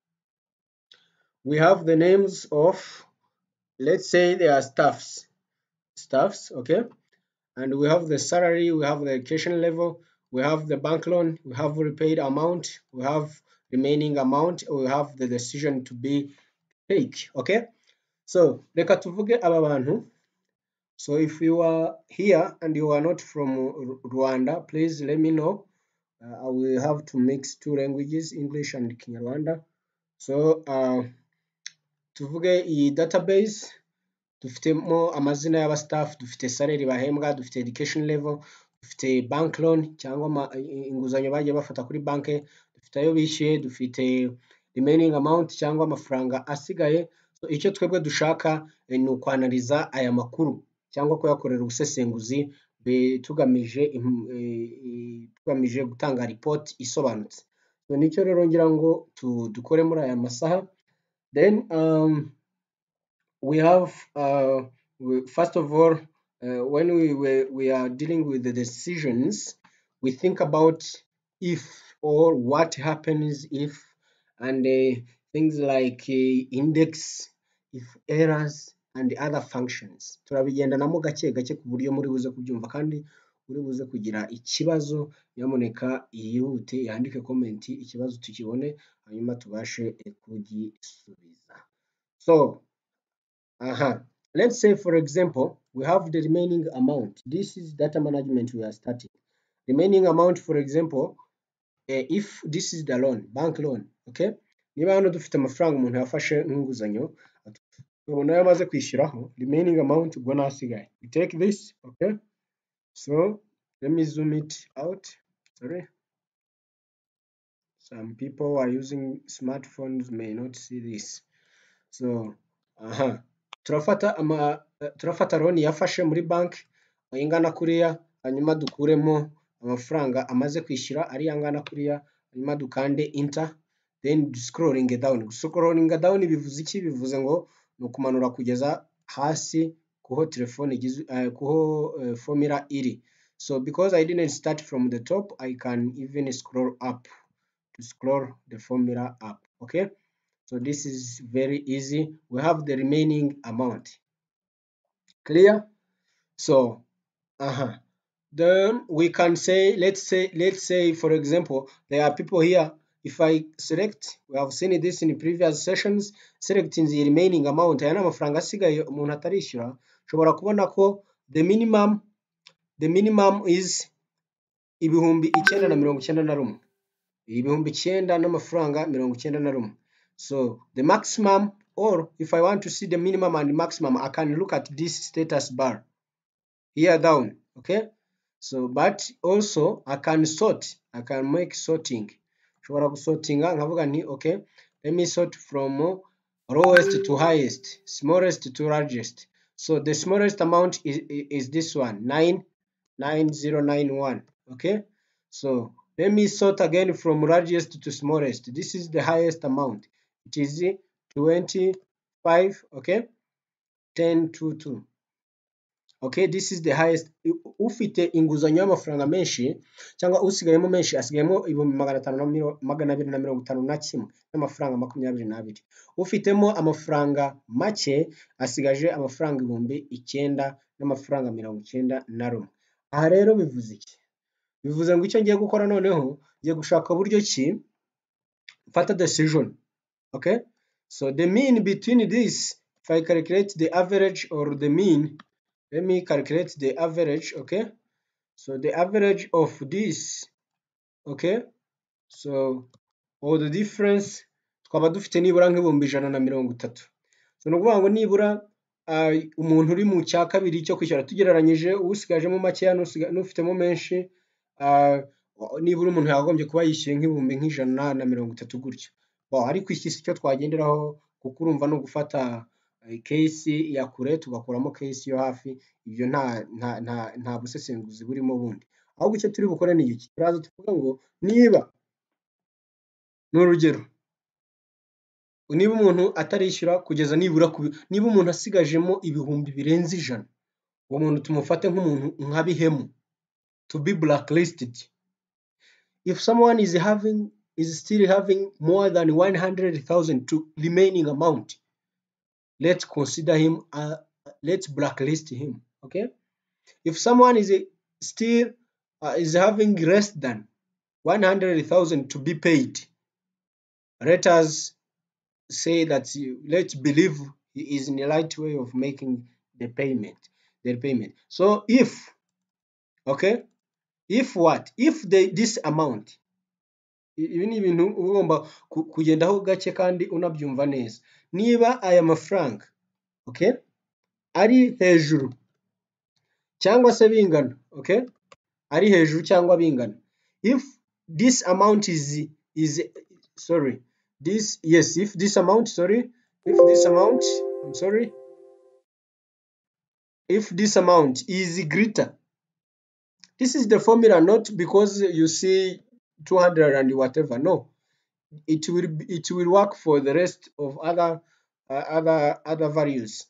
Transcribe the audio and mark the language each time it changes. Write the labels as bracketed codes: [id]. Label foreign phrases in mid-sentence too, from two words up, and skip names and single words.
[en] We have the names of, let's say they are staffs, okay, and we have the salary, we have the education level, we have the bank loan, we have repaid amount, we have remaining amount, we have the decision to be paid. Okay, so [rw] reka tuvuge aba bantu. [en] So if you are here and you are not from Rwanda, please let me know. I will have to mix two languages, English and Kinyarwanda. [rw] So tuvuge iyi database, dufitemo amazina y'aba staff, dufite salary bahembwa, dufite [en] education level, [rw] dufite [en] bank loan [rw] cyangwa inguzanyo bagiye bafata kuri banke, dufite ayo bishyuye, dufite [en] remaining amount [rw] cyangwa amafaranga asigaye. So icyo twebwe dushaka ni ukwanaliza aya makuru cyangwa kuyakorera ubusesenguzi tugamije gutanga report isobanutse. So nicyo rero ngira ngo dukore muri aya masaha. [en] Then we have first of all, when we are dealing with the decisions, we think about if or what happens if, and things like index, if errors, and other functions. [rw] Turabigendanamo gake gake ku buryo muri buze kubyumva, kandi uri buze kugira ikibazo nyamuneka yihute yandike comment ikibazo tukibone hanyuma tubashe kugisubiza. [en] So let's say, for example, we have the remaining amount. This is data management we are starting. Remaining amount, for example, if this is the loan, bank loan, okay? [rw] Niba hano dufite amafaranga umuntu yafashe nk'inguzanyo, tubona yamaze kwishyuraho, [en] remaining amount [rw] ubwo nasigaye. [en] We take this, okay? So let me zoom it out. Sorry. Some people who are using smartphones may not see this. So, [rw] turafata loan yafashe muri bank ingana kuriya, hanyuma dukuremo amafaranga amaze kwishyura ari angana kuriya, hanyuma dukande enter, [en] then scrolling down. Scrolling down [rw] bivuze iki? Bivuze ngo ni ukumanura kugeza hasi kuho telefone kuho formula iri. [en] So because I didn't start from the top, I can even scroll up to scroll the formula up. Okay, so this is very easy. We have the remaining amount. Clear? So then we can say, let's say for example, there are people here. If I select, we have seen this in previous sessions, selecting the remaining amount, [rw] aya n'amafaranga asigaye umuntu atarishyura, ushobora kubona ko [en] the minimum is [rw] ibihumbi 991, ibihumbi 9 n'amafaranga 91. [en] So the maximum, or if I want to see the minimum and maximum, I can look at this status bar here down. Okay, so but also I can sort, I can make sorting. [rw] Ushobora gusortinga nkavuga nti [en] okay, let me sort from lowest to highest, smallest to largest. So the smallest amount is this one, 99091. Okay, so let me sort again from largest to smallest. This is the highest amount. It is 25. Okay, 1022. Okay, this is the highest. [rw] Ufite inguzanyo y'amafaranga menshi cyangwa usigayemo menshi, asigayemo ibihumbi 251 n'amafaranga 22. Ufitemo amafaranga make asigaje amafaranga ibihumbi 9 n'amafaranga 91. Aha rero bivuze iki? Bivuze ngo icyo ngiye gukora noneho ngiye gushaka uburyo ki mfata decision. [en] Okay, so the mean between this, if I calculate the average or the mean, let me calculate the average. Okay, so the average of this, okay, so or the difference [rw] twaba dufite nibura nk'ibihumbi [en] 130. [rw] So no kuvuga ngo nibura umuntu uri mu cya kabiri cyo kwishyura tugereranyije usigajemo makeya n'ufitemo menshi, nibura umuntu yagombye kuba yishyuye nk'ibihumbi 130 gutyo. Ariko iki cyo twagenderaho kuko urumva no gufata case ya kure tugakuramo case yo hafi, ibyo nta busesenguzi burimo bundi. Ahubwo icyo turi bukore ni iki? Turaza tuvuga ngo niba n'urugero, niba umuntu atarishyura kugeza nibura niba umuntu asigajemo ibihumbi birenze 100, uwo muntu tumufate nk'umuntu nka bihemu, [en] to be blacklisted. If someone is still having more than 100,000 to remaining amount, let's consider him, let's blacklist him. Okay, if someone is still is having less than 100,000 to be paid, let us say that let's believe he is in the right way of making the payment. So if, okay, if what, if this amount, [rw] ibi ni ibintu ugomba kugendaho gake kandi unabyumva neza. Niba aya mafaranga, okay, ari hejuru cyangwa se bingana, okay, ari hejuru cyangwa bingana, [en] if this amount is sorry, this, yes, if this amount, sorry, if this amount, I'm sorry, if this amount is greater, this is the formula, not because you see 200 and whatever, no, it will work for the rest of other values.